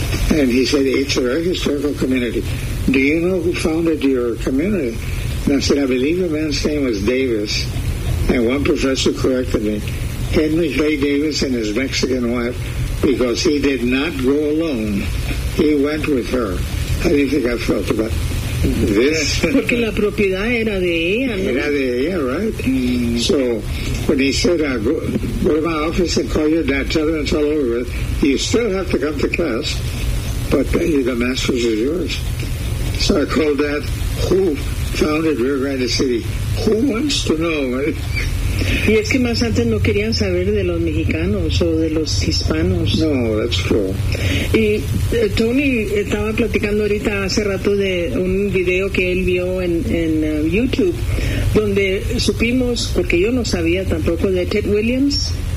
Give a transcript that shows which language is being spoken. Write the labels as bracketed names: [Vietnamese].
[English] And he said, it's a very historical community. Do you know who founded your community? And I said, I believe the man's name was Davis. And one professor corrected me. Henry Clay Davis and his Mexican wife, because he did not go alone. He went with her. How do you think I felt about this? [Spanish] Porque la propiedad era de ella, ¿no? Era de ella, right? Mm. [English] So when he said, go to my office and call your dad, tell him it's all over with, you still have to come to class, but the master's is yours. So I called that, who founded Rio Grande City? Who wants to know? [Spanish] Y es que más antes no querían saber de los mexicanos o de los hispanos. [English] No, that's true. [Spanish] Y Tony estaba platicando ahorita hace rato de un video que él vio en YouTube, donde supimos, porque yo no sabía tampoco, de Ted Williams.